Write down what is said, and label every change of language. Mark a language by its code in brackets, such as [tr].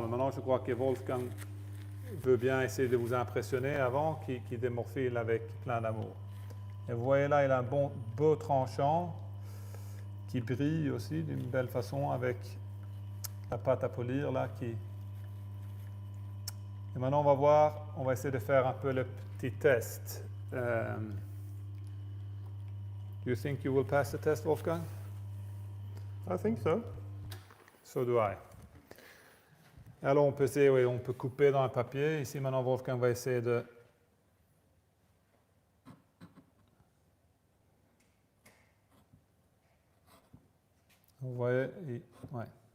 [fr] Mais maintenant, je crois que Wolfgang veut bien essayer de vous impressionner avant qu'il démorphile avec plein d'amour. Et vous voyez là, il a un beau tranchant qui brille aussi d'une belle façon avec la pâte à polir là qui. Et maintenant, on va essayer de faire un peu le petit test. [en] Do you think you will pass the test, Wolfgang? I think so. So do I. [fr] Alors, on peut essayer, oui, on peut couper dans un papier. Ici, maintenant, Wolfgang va essayer de. Vous voyez, ouais.